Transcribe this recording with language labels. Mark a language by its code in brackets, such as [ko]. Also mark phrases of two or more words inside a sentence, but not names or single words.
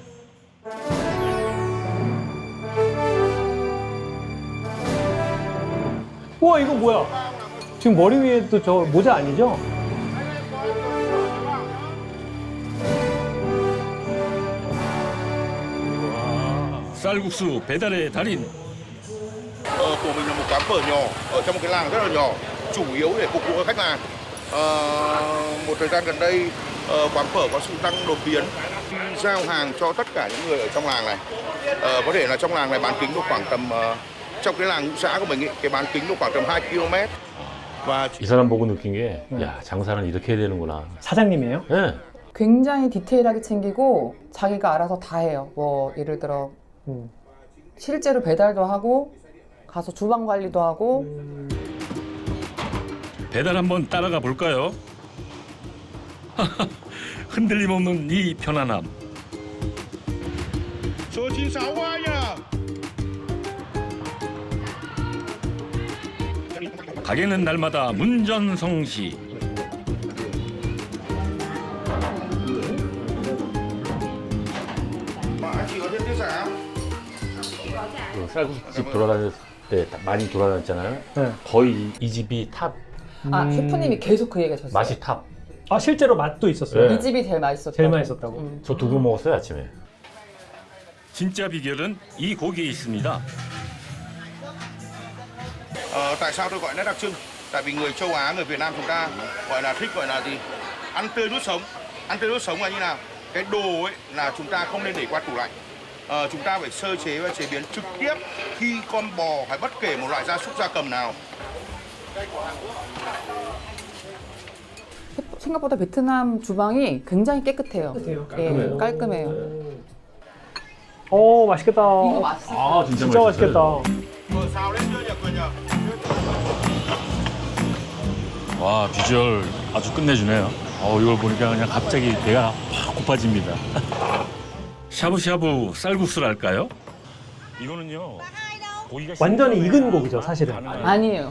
[ko] 우와 이거 뭐야? 지금 머리 위에도 저 모자 아니죠? 쌀국수 배달의 달인. [vi] Của mình là một quán phở nhỏ ở trong một cái làng rất là nhỏ, chủ yếu để phục vụ khách làng. Một thời gian gần đây quán phở có sự tăng đột biến, giao hàng cho tất cả những người ở trong làng này. Có thể là trong làng này bán kính độ khoảng tầm trong cái làng ngũ xã của mình ý, cái bán kính độ khoảng tầm 2 km. và [ko] 이 사람 보고 느낀 게, 야, 장사는 이렇게 해야 되는구나. 사장님이에요? 네. 굉장히 디테일하게 챙기고 자기가 알아서 다 해요. 뭐 예를 들어 실제로 배달도 하고 가서 주방 관리도 하고. 배달 한번 따라가 볼까요? 흔들림 없는 이 편안함. [vi] số 96 qua nha. [ko] 가게는 날마다 문전성시. [vi] Anh chị có thêm tiết giảm. [ko] 쌀국수집 돌아다녔을 때 많이 돌아다녔잖아요. 네. 거의 이 집이 탑. 셰프님이 계속 그 얘기 하셨어요. 맛이 탑. 실제로 맛도 있었어요. 네. 이 집이 제일 맛있었다고. 제일 맛있었다고. 저 두부 먹었어요 아침에. 진짜 비결은 이 고기에 있습니다. [vi] Tại sao tôi gọi nét đặc trưng? Tại vì người châu Á, người Việt Nam chúng ta gọi là thích gọi là gì? Ăn tươi nuốt sống. Ăn tươi nuốt sống là như nào? Cái đồ ấy là chúng ta không nên để qua tủ lạnh. Chúng ta phải sơ chế và chế biến trực tiếp khi con bò hay bất kể một loại gia súc gia cầm nào. [ko] 생각보다 베트남 주방이 굉장히 깨끗해요. 예, 깔끔해요. 맛있겠다. 이거 맛있어요. 진짜 맛있겠다. [vi] Xào lên chưa nhỉ Quyền nhỉ? [ko] 와 비주얼 아주 끝내주네요. 이걸 보니까 그냥 갑자기 배가 확 고파집니다. 샤브샤브 쌀국수랄까요? 이거는요. 고기가 완전히 익은 고기죠, 사실은. 아니에요.